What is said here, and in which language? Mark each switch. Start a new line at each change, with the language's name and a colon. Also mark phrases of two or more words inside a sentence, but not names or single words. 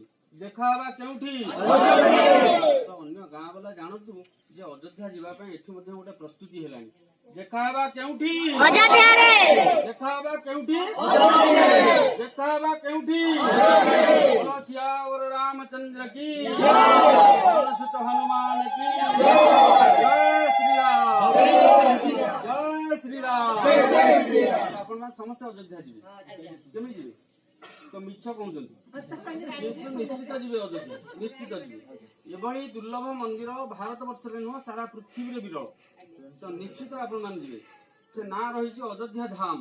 Odia: ଦେଖା ହବା କେଉଁଠି? ତ ଅନ୍ୟ ଗାଁ ବାଲା ଜାଣନ୍ତୁ ଯେ ଅଯୋଧ୍ୟା ଯିବା ପାଇଁ ଏଠି ମଧ୍ୟ ଗୋଟେ ପ୍ରସ୍ତୁତି ହେଲାଣି। ଦେଖା ହବା କେଉଁଠି? ଦେଖା ହବା କେଉଁଠି? ଦେଖା ହବା କେଉଁଠି?
Hindi: ସିयावर रामचंद्र की, सुत हनुमान की, जय श्री राम, जय श्री राम।
Odia: ଆପଣ ମାନେ ସମସ୍ତେ ଅଯୋଧ୍ୟା ଯିବେ, କେମିତି ଯିବେ? ତ ମିଛ କହୁଛନ୍ତି, ନିଶ୍ଚିତ ଯିବେ ଅଯୋଧ୍ୟା, ନିଶ୍ଚିତ ଯିବେ। ଏଭଳି ଦୁର୍ଲଭ ମନ୍ଦିର ଭାରତ ବର୍ଷରେ ନୁହଁ ସାରା ପୃଥିବୀରେ ବିରଳ। ତ ନିଶ୍ଚିତ ଆପଣ ମାନେ ଯିବେ। ସେ ନାଁ ରହିଛି ଅଯୋଧ୍ୟା ଧାମ।